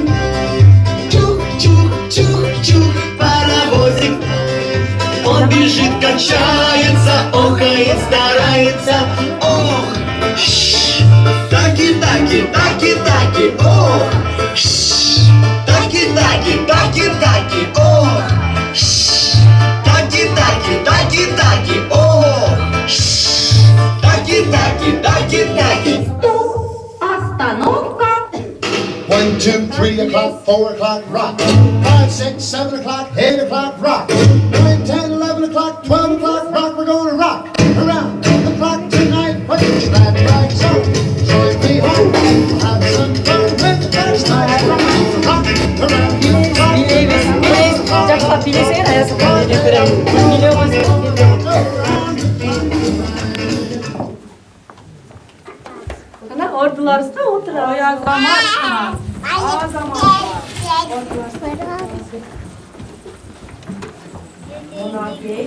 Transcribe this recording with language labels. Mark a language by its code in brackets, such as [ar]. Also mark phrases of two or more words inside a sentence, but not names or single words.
[ru] Чух-чух-чух-чух, паровозик. Он бежит, качается, охает, старается. Ох, шш, таки-таки, таки-таки, ох, шш, таки-таки, таки-таки, ох, шш, таки-таки, таки-таки, ох, шш, таки-таки, таки-таки. Остановка. [en] 1, 2, 3 o'clock, 4 o'clock, rock. 5, 6, 7 o'clock, 8 o'clock, rock. 9, 10, 11 o'clock, 12 o'clock, rock. We're gonna rock around the clock tonight. Put your glad rags on. Join me home. Have some fun with the best night. Rock around the clock. [ky] Жакта билесең Аяз атага белек берем. Күнгүлө Ана ордуларыбызда отурабыз. Ой азамат. Азамат. Окей.